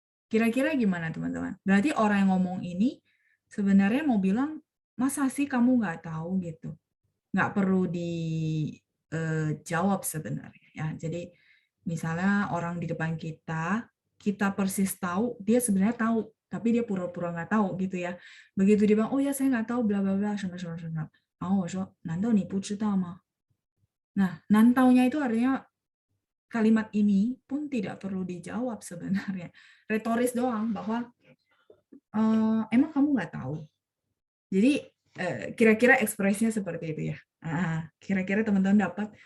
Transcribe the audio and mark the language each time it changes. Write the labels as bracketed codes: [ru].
[id] Kira-kira gimana teman-teman? Berarti orang yang ngomong ini sebenarnya mau bilang, masa sih kamu nggak tahu gitu? Nggak perlu dijawab sebenarnya. Ya. Jadi misalnya orang di depan kita, kita persis tahu, dia sebenarnya tahu, tapi dia pura-pura nggak tahu gitu ya. Begitu dia bilang, oh ya saya nggak tahu, bla bla bla, [zh] 什么什么什么. Oh, 我说难道你不知道吗? [id] Nah, nantaunya itu artinya kalimat ini pun tidak perlu dijawab sebenarnya. Retoris doang bahwa emang kamu nggak tahu. Jadi kira-kira ekspresinya seperti itu ya. Kira-kira teman-teman dapat.